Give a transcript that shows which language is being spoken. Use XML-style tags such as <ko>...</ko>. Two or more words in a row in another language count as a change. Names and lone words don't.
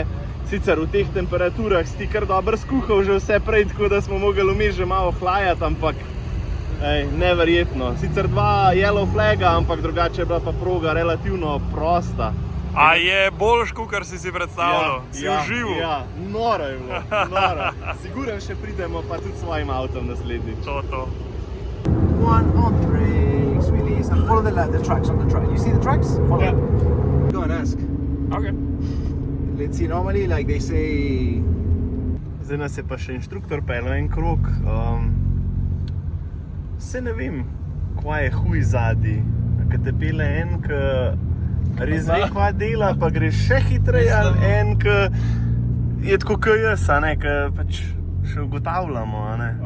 <sl>Sicer v teh temperaturah si ti kar dobro skuhal že vse prej, tako da smo mogli vmes že malo flajati, ampak neverjetno. Sicer 2 yellow flaga, ampak drugače je bila pa proga relativno prosta. A je boljš, kakor si si predstavljal? Si užival? Ja, noro je bilo, noro. Siguren še pridemo pa tudi s svojim avtom naslednjič. To.</sl> <en>1 on the brakes, release, and follow the tracks on the track. You see the tracks? Follow. Yeah. Go and ask. Okay. Let's see, normally like they say.</en> <sl>Zdaj nas je pa še inštruktor peljal en krog. Se ne vem, kva je huj zadnji. Ko te pele en, ki res ve, kva dela, pa greš še hitreje, ali en, ki je tako kot jaz, a ne, ki pač še ugotavljamo, a ne.</sl>